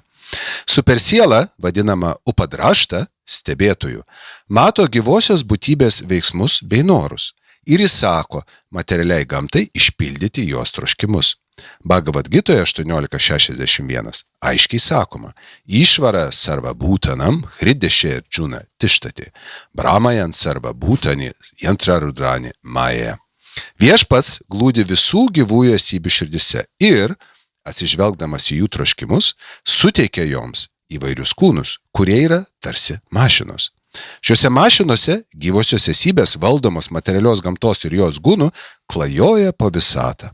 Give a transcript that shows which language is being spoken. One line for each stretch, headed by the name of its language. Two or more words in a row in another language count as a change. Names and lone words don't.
Lithuanian: Supersiela, vadinama upadrašta, stebėtojų, mato gyvosios būtybės veiksmus bei norus ir įsako materialiai gamtai išpildyti jos troškimus. Bhagavadgitoje 18:61 aiškiai sakoma:
Sanskrit: Išvara sarva būtanam hridešė džuna tištati, brahmajan sarva būtani jantra rudrani maja.
Lithuanian: Viešpats glūdi visų gyvųjų esybių širdise ir, atsižvelgdamas į jų troškimus, suteikia joms įvairius kūnus, kurie yra tarsi mašinos. Šiuose mašinose gyvosios esybės valdomos materialios gamtos ir jos gūnų klajoja po visatą.